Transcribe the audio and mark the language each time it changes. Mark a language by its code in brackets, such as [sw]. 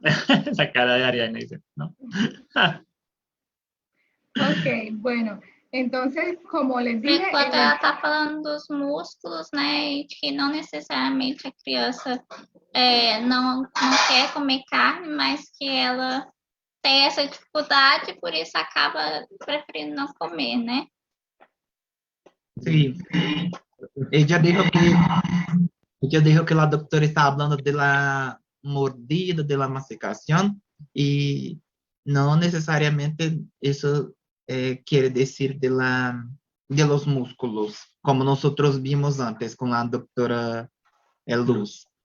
[es] Esa cara de Ariadne dice, ¿no? Ok, bueno. Entonces, como les dije... [pt] Enquanto ela está falando dos músculos, né, e que não necessariamente a criança não quer comer carne, mas que ela tem essa dificuldade, por isso acaba preferindo não comer, né? [es] Sí, ella dijo que la doctora está hablando de la mordida, de la masticación, y no necesariamente eso quiere decir de los músculos, como nosotros vimos antes con la doctora Luz.